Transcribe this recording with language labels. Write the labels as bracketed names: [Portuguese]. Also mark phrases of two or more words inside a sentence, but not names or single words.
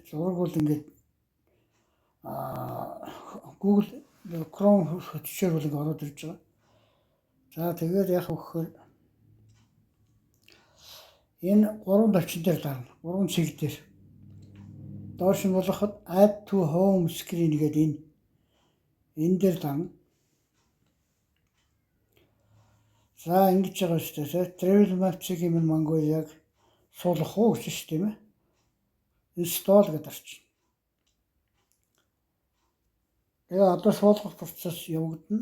[Mongolian] Зураг бол ингээд Google Chrome хөтөлбөр бол ингээд ороод ирж байгаа. За тэгээд яг өгөхөр энэ 3 тавчин дээр дарна. 3 цэг дээр. Доош нь болоход [English] add to home screen [Mongolian] гэдэг энэ дээр дарна. За ингэж байгаа шүү дээ. Travel map цэгийн Mongoliag суулгах уу гэж шүү тийм ээ. Install гэдэг орчин. Тэгээ одоо суулгах процесс явагдана.